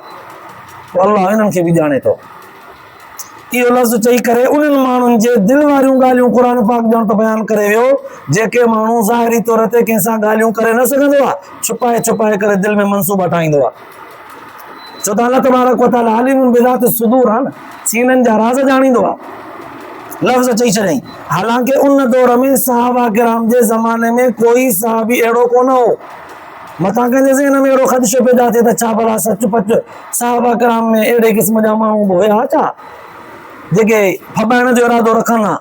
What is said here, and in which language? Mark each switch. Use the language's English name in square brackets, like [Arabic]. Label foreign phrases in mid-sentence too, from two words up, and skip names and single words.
[Sindhi] पोइ अल्लाह हिननि खे बि ॼाणे थो। इहो लफ़्ज़ चई करे उन्हनि माण्हुनि जे दिलि वारियूं ॻाल्हियूं क़ुर पाक ॼण त बयानु करे वियो, जेके माण्हू ज़ाहिरी तौर ते कंहिंसां ॻाल्हियूं करे न सघंदो आहे, छुपाए छुपाए करे दिलि में मनसूबा ठाहींदो आहे। छो त अल्लाह [Arabic] تبارك وتعالى عالم بذات الصدور [Sindhi] आहे न, सीननि जा राज़ ॼाणींदो आहे। लफ़्ज़ चई छॾियईं, हालांकि उन दौर में सहाबा किराम जे ज़माने में कोई सहाबी अहिड़ो कोन हो। मथां कंहिंजे ज़हन में अहिड़ो ख़दशो पैदा थिए त छा भला सच पच सहाबा किराम में अहिड़े क़िस्म जा माण्हू बि हुया छा जेके फबाइण जो इरादो रखनि हा?